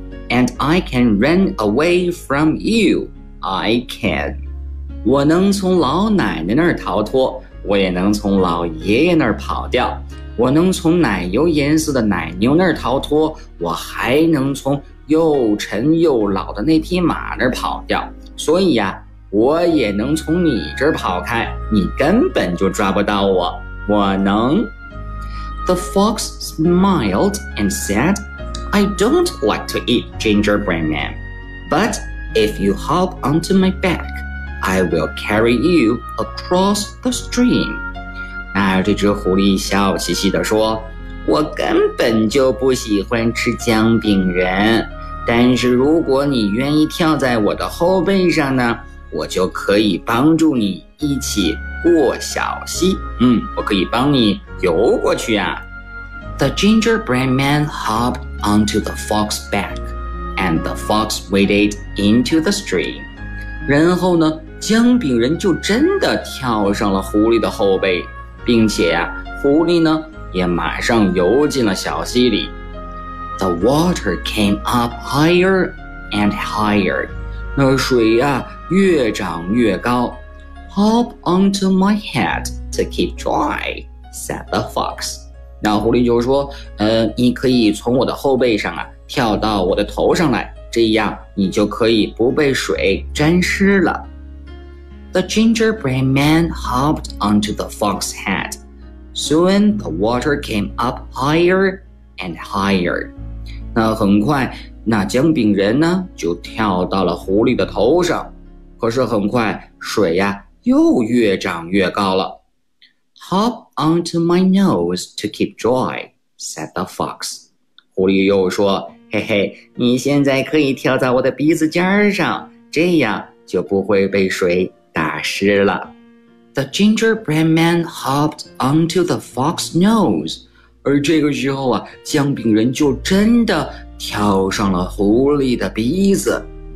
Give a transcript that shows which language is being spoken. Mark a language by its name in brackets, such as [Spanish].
[English] And I can run away from you. I can. [Chinese] 我能从老奶奶那儿逃脱，我也能从老爷爷那儿跑掉。我能从奶油颜色的奶牛那儿逃脱，我还能从又沉又老的那匹马那儿跑掉，所以呀，我也能从你这儿跑开，你根本就抓不到我，我能。 [English] The fox smiled and said, I don't like to eat gingerbread man, but if you hop onto my back, I will carry you across the stream. [Chinese] 那这只狐狸笑嘻嘻地说，我根本就不喜欢吃姜饼人，但是如果你愿意跳在我的后背上呢，我就可以帮助你一起过小溪。嗯，我可以帮你游过去啊。 [English] The gingerbread man hopped onto the fox's back, and the fox waded into the stream. [Chinese] 然后呢，姜饼人就真的跳上了狐狸的后背，并且啊，狐狸呢也马上游进了小溪里。 [English] The water came up higher and higher. [Chinese] 那水啊越涨越高。 [English] Hop onto my head to keep dry, said the fox. [Chinese] 那狐狸就说，你可以从我的后背上啊跳到我的头上来，这样你就可以不被水沾湿了。 [English] The gingerbread man hopped onto the fox's head. Soon the water came up higher and higher. [Chinese] 那很快，那姜饼人呢，就跳到了狐狸的头上。可是很快，水呀，又越涨越高了。 [English] Hop onto my nose to keep dry, said the fox. [Chinese] 狐狸又说，嘿嘿，你现在可以跳在我的鼻子尖上，这样就不会被水湿了。 [English] The gingerbread man hopped onto the fox nose. [Chinese] 而这个时候啊，姜饼人就真的跳上了狐狸的鼻子。